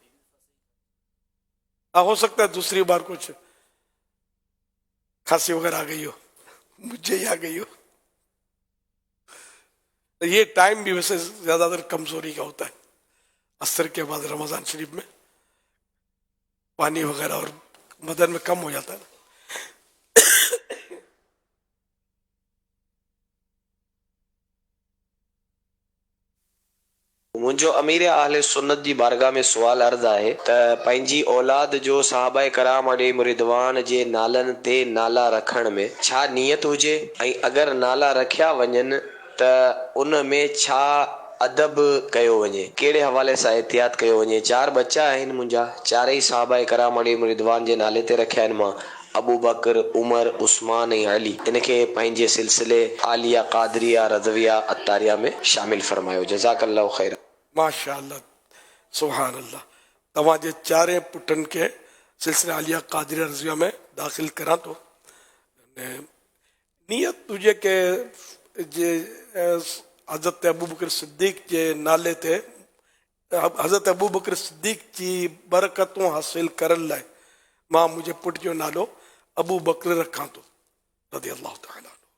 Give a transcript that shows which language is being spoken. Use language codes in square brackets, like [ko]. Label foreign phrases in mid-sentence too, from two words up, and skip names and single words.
[ur] ہو سکتا ہے دوسری بار کچھ کھانسی وغیرہ آ گئی ہو, مجھے ہی آ گئی ہو. یہ ٹائم بھی ویسے زیادہ تر کمزوری کا ہوتا ہے, عصر کے بعد رمضان شریف میں پانی وغیرہ اور بدن میں کم ہو جاتا ہے نا. [sd] मुंहिंजो अमीर अहले सुन्नत जी बारगाह में सुवाल अर्ज़ आहे त पंहिंजी औलाद जो साहबा कराम [ar] عليهم الرضوان [sd] जे नालनि ते नाला रखण में छा नियत हुजे, ऐं अगरि नाला रखिया वञनि त उन में छा अदब कयो वञे, कहिड़े हवाले सां एहतियात कयो वञे. 4 बच्चा आहिनि मुंहिंजा, चारई साहबा कराम [ar] عليهم الرضوان [sd] जे नाले ते रखिया आहिनि. मां अबू बकर, उमर, उस्मान ऐं अली इनखे पंहिंजे सिलसिले आलिया कादरिया रज़विया अतारिया में शामिल फरमायो. [ar] جزاك الله خير. ماشاء اللہ, سبحان اللہ. [sd] तव्हांजे 4 पुटनि खे सिलसिला आलिया कादरिया रज़विया में दाख़िल करां थो. नियत हुजे के हज़रत अबू बकर सिद्दीक़ जे नाले ते हज़रत अबू बकर सिद्दीक़ जी बरकतूं हासिल करण लाइ मां मुंहिंजे पुट जो नालो अबू बकर रखां थो [ar] رضي الله تعالى.